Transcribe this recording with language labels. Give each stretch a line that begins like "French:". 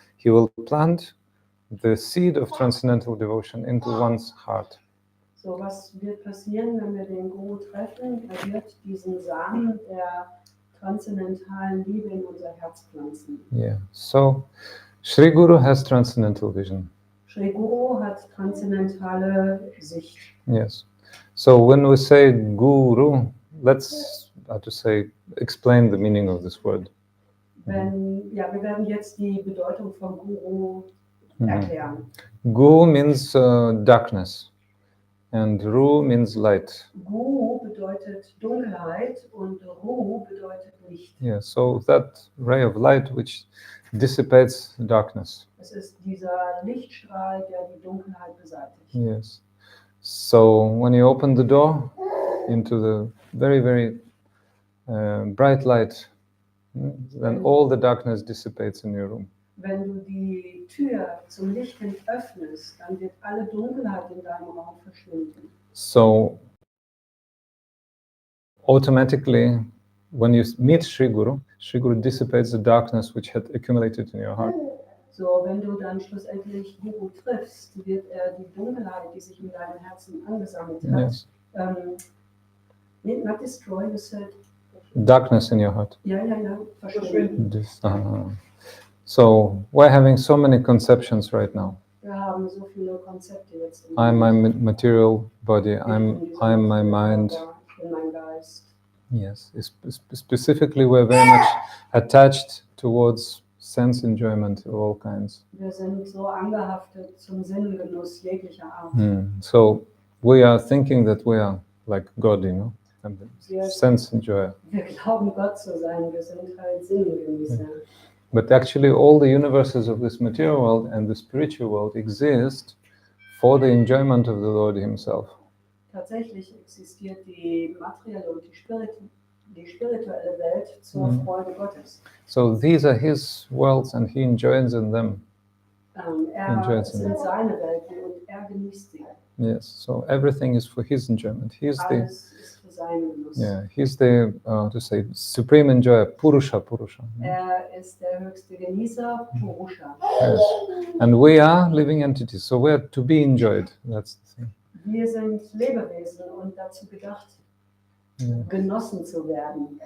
English: He will plant the seed of transcendental devotion into one's heart.
German: So, was wird passieren, wenn wir den Guru treffen? Er wird diesen Samen der transzendentalen Liebe in unser Herz pflanzen.
English: Yeah. So Sri Guru has transcendental vision.
German: Sri Guru hat transzendentale Sicht.
English: Yes. So when we say Guru, let's explain the meaning of this word.
German: Wir werden jetzt die Bedeutung von Guru erklären.
English: Gu means darkness, and Ru means light.
German: Gu bedeutet Dunkelheit und Ru bedeutet Licht.
English: Yeah, so that ray of light which dissipates darkness.
German: Es ist dieser Lichtstrahl, der die Dunkelheit beseitigt.
English: Yes. So when you open the door into the very, very bright light, then all the darkness dissipates in your room.
German: Wenn du die Tür zum Licht hin öffnest, dann wird alle Dunkelheit in deinem Raum verschwinden.
English: So automatically, when you meet Sri Guru dissipates the darkness which had accumulated in your heart.
German: So, wenn du dann schlussendlich Guru triffst, wird er die Dunkelheit, die sich in deinem Herzen angesammelt hat,
English: Yes. Not destroy, you said. Darkness in your heart.
German: Ja, verschwinden.
English: So we're having so many conceptions right now.
German: Wir haben so viele Konzepte jetzt.
English: I'm my material body. I'm my mind.
German: Ich bin mein Geist.
English: Yes. Specifically, we're very much attached towards sense enjoyment of all kinds.
German: Wir sind so angehaftet zum Sinnengenuss jeglicher Art.
English: So we are thinking that we are like God, you know, and sense enjoyer.
German: Wir glauben, Gott zu sein. Wir sind halt Sinnengenießer.
English: But actually, all the universes of this material world and the spiritual world exist for the enjoyment of the Lord Himself.
German: Tatsächlich existiert die materielle und die spirituelle Welt zur Freude Gottes.
English: So these are His worlds, and He enjoys in them.
German: Es sind seine Welten und er genießt sie.
English: Yes. So everything is for His enjoyment. He's
German: Alles ist für seinen Genuss.
English: He's the supreme enjoyer, Purusha.
German: Er ist der höchste Genießer, Purusha.
English: Yes. And we are living entities, so we are to be enjoyed. That's the thing.
German: Wir sind Lebewesen und dazu gedacht, genossen zu werden.